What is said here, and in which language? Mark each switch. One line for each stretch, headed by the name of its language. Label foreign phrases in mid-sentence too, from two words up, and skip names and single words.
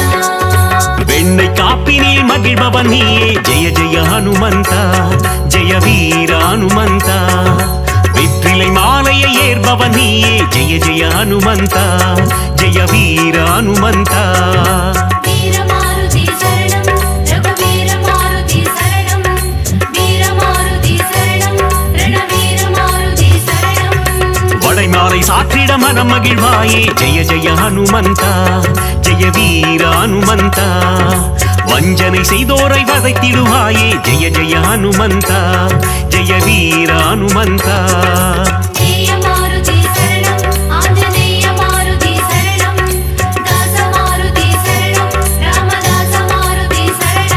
Tamil: வெண்ணை காப்பினில் மகிழ்பவன் நீயே ஜெய ஜெய ஹனுமந்த ஜெய வீர ஹனுமந்த வெற்றிலை மாலையை ஏற்பவன் நீயே ஜெய ஜெய ஹனுமந்த ஜெய வீர ஹனுமந்த
Telugu: వీరమారుతి శరణం రఘువీర మారుతి శరణం వీరమారుతి శరణం రణవీర మారుతి శరణం
Tamil: வடைமாலை சாற்றிட மனம் மகிழ்வாயே ஜெய ஜெய ஹனுமந்த ஜெய வீர ஹனுமந்த வஞ்சனை செய்தோரை வதைத்திடுவாயே ஜெய ஜெய ஹனுமந்த ஜெய வீர ஹனுமந்த
Telugu: జయ మారుతి శరణం ఆంజనేయ మారుతి శరణం దాస మారుతి శరణం రామదాస మారుతి శరణం